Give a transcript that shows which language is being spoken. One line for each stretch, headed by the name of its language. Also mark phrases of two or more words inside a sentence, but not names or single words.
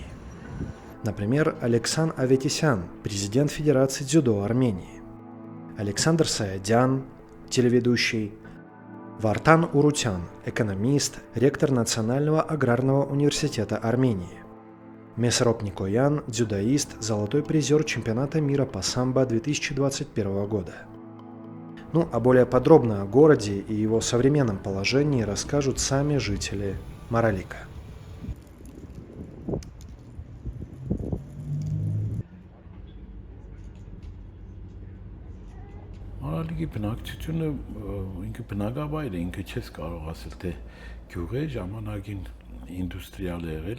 Russian: Например, Алексан Аветисян, президент Федерации дзюдо Армении, Александр Саядян, телеведущий, Вартан Урутян, экономист, ректор Национального аграрного университета Армении, Месроп Никоян, дзюдоист, золотой призер чемпионата мира по самбо 2021 года. А более подробно о городе и его современном положении расскажут сами жители Маралика.
Armenian: Մարալիկի բնակչությունը ինքը բնակավայր է, ինքը չես կարող ասել թե գյուղ է, ժամանակին ինդուստրիալ է եղել,